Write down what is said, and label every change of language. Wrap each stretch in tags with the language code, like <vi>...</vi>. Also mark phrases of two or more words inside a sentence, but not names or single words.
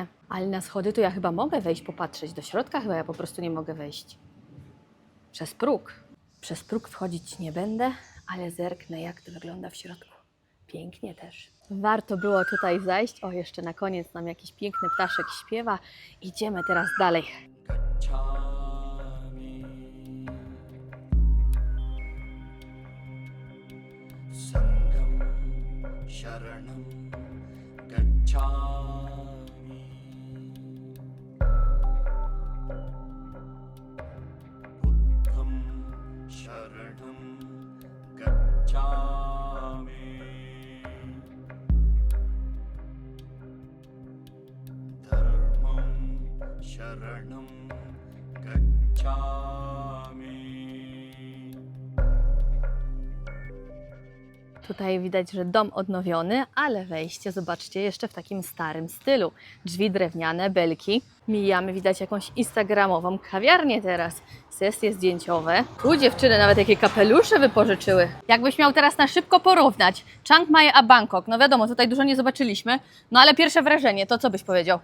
<pl>Ale na schody to ja chyba mogę wejść, popatrzeć. Do środka chyba ja po prostu nie mogę wejść. Przez próg. Przez próg wchodzić nie będę, ale zerknę jak to wygląda w środku. Pięknie też. Warto było tutaj zajść. O, jeszcze na koniec nam jakiś piękny ptaszek śpiewa. Idziemy teraz dalej.</pl> <pi>Sangam Sharanam Gacchami Buddham Sharanam Gacchami Dharmam Sharanam Gacchami.</pi> <pl>Tutaj widać, że dom odnowiony, ale wejście, zobaczcie, jeszcze w takim starym stylu. Drzwi drewniane, belki. Mijamy, widać jakąś instagramową kawiarnię teraz. Sesje zdjęciowe. Tu dziewczyny nawet jakie kapelusze wypożyczyły. Jakbyś miał teraz na szybko porównać Chiang Mai a Bangkok, no wiadomo, tutaj dużo nie zobaczyliśmy, no ale pierwsze wrażenie, to co byś powiedział?</pl>